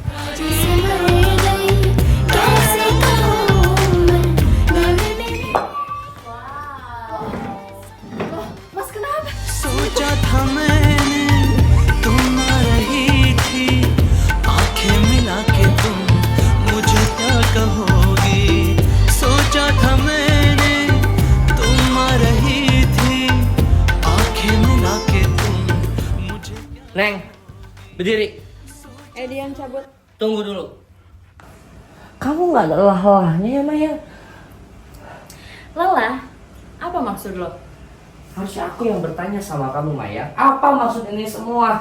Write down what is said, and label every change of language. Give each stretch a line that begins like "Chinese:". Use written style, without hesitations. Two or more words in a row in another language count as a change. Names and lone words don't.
Indonesian: Loh, Mas kenapa?
Hindi: सोचा था मैंने तुम ना रही थी आंखें मिला के तुम मुझे क्या कहोगी सोचा था मैंने तुम ना रही थी आंखें मिला के तुम मुझे
Indonesian: Neng, berdiri. Dian cabut. Tunggu dulu. Kamu gak ada lelah-lelahnya ya Maya? Lelah? Apa maksud lo? Harusnya aku yang bertanya sama kamu Maya. Apa maksud ini semua?